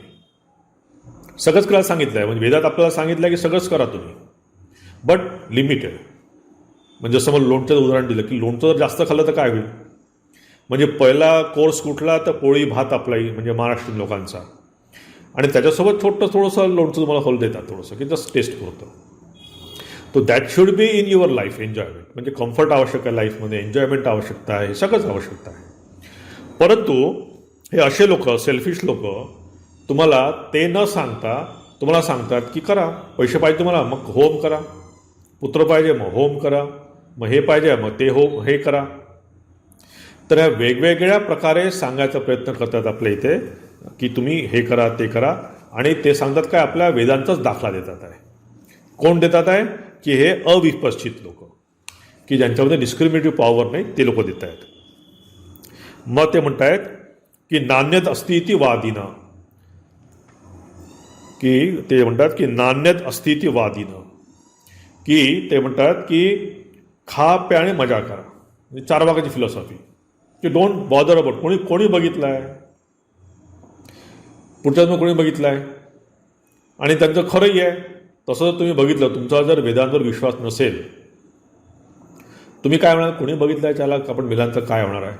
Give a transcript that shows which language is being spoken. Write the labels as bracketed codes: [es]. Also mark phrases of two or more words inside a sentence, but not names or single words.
[mr] सगळंच करायला सांगितलं आहे. म्हणजे वेदात आपल्याला सांगितलं आहे की सगळंच करा तुम्ही, [en] but limited. [mr] म्हणजे जसं मला लोणचं उदाहरण दिलं की लोणचं जर जास्त खाल्लं तर काय होईल. म्हणजे पहिला कोर्स कुठला तर पोळी भात आपलाही म्हणजे महाराष्ट्रीयन लोकांचा, आणि त्याच्यासोबत थोडंसं लोणचं तुम्हाला होल देतात थोडंसं की [en] just taste [mr] पुरतं. [en] so that should be in your life enjoyment. [mr] म्हणजे कम्फर्ट आवश्यक आहे लाईफमध्ये, एन्जॉयमेंट आवश्यकता आहे, सगळंच आवश्यकता आहे. परंतु हे असे लोक, सेल्फिश लोक, तुम्हाला ते न सांगता तुम्हाला सांगतात की करा, पैसे पाहिजे तुम्हाला मग होम करा, पुत्र पाहिजे मग होम करा, मग हे पाहिजे मग ते हे करा. तर ह्या वेगवेगळ्या प्रकारे सांगायचा प्रयत्न करतात आपल्या इथे की तुम्ही हे करा ते करा. आणि ते सांगतात काय, आपल्या वेदांचाच दाखला देतात आहे. कोण देतात आहे की हे अविपश्चित लोक, की ज्यांच्यामध्ये [en] discriminative power [mr] नाही, ते लोक देत आहेत. मग ते म्हणत आहेत की [sa] नान्यत अस्ति इति वादिनं, [mr] की ते म्हणतात की [sa] नान्यत अस्ति इति वादिनं, [mr] की ते म्हणतात की खा प्या आणि मजा करा. म्हणजे 4 वाक्याची फिलॉसॉफी की [en] don't bother about. [mr] कोणी बघितलं आहे, पुढच्याच कोणी बघितलं आहे, आणि त्यांचं खरंही आहे. तसं जर तुम्ही बघितलं, तुमचा जर वेदांवर विश्वास नसेल, तुम्ही काय म्हणाल, कोणी बघितलं आहे त्याला आपण वेदांचं काय होणार आहे.